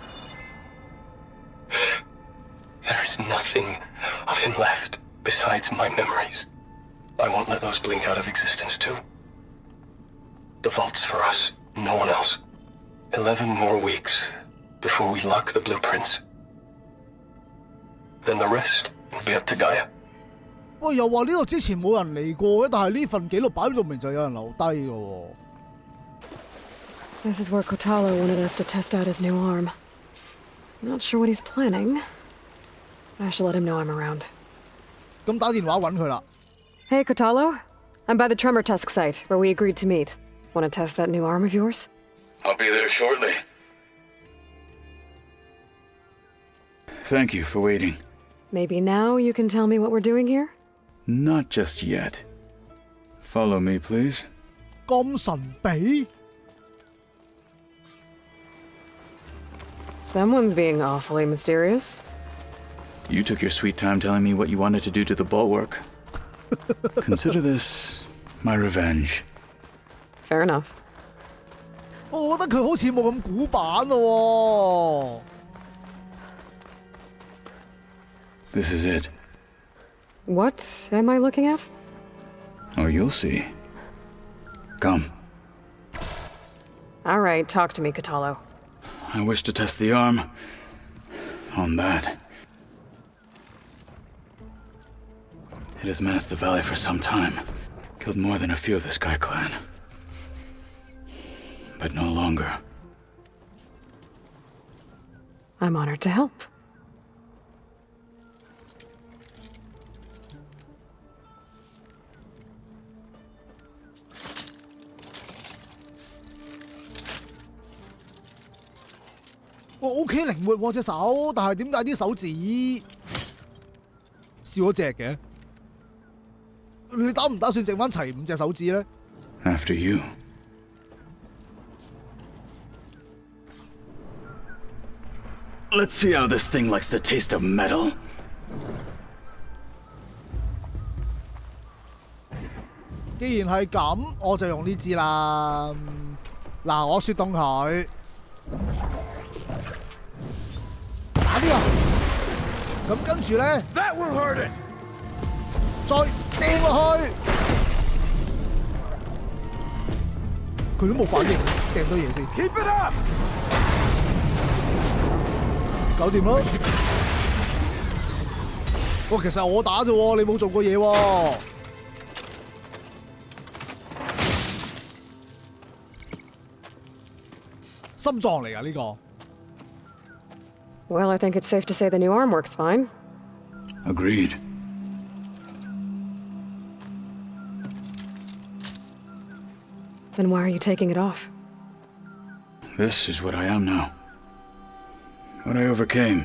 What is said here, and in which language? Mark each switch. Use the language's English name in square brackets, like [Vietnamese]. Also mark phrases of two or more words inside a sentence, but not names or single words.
[English] There is nothing of him left besides my memories. I won't let those blink out of existence too. The vault's for us, no one else. 11 more weeks before we lock the blueprints. Then the rest will be up to Gaia. [Cantonese] 喂，又話呢度之前冇人嚟過嘅，但係呢份記錄擺到明就有人留低嘅喎。 [English] This is where Kotalo wanted us to test out his new arm. Not sure what he's planning. I should let him know I'm around. [Cantonese] 咁打電話揾佢啦。 [English] Hey, Kotalo. I'm by the Tremor Tusk site, where we agreed to meet. Want to test that new arm of yours? I'll be there shortly. Thank you for waiting. Maybe now you can tell me what we're doing here? Not just yet. Follow me, please. [Cantonese] 咁神秘？ [English] Someone's being awfully mysterious. You took your sweet time telling me what you wanted to do to the bulwark. Consider this my revenge. Fair enough. [Cantonese] 我覺得佢好似冇咁古板咯。 [English] This is it. What am I looking at? Oh, you'll see. Come. All right, talk to me, Kotalo. I wish to test the arm on that. It has menaced the valley for some time. Killed more than a few of the Sky Clan. But no longer. I'm honored to help. [Cantonese] OK 靈活喎隻手，但係點解啲手指少咗隻嘅？你打唔打算剩翻齊5隻手指咧？ [English] After you. Let's see how this thing likes the taste of metal. [Cantonese] 既然係咁，我就用呢支啦。嗱，我雪凍佢，打啲啊！咁跟住咧，再掟落去，佢都冇反應，掟多嘢先。 [English] Keep it up！ [Cantonese] 搞掂啦！哇，其實我打啫喎，你冇做過嘢喎。心臟嚟㗎呢個。 [English] Well, I think it's safe to say the new arm works fine. Agreed. Then why are you taking it off? This is what I am now. What I overcame.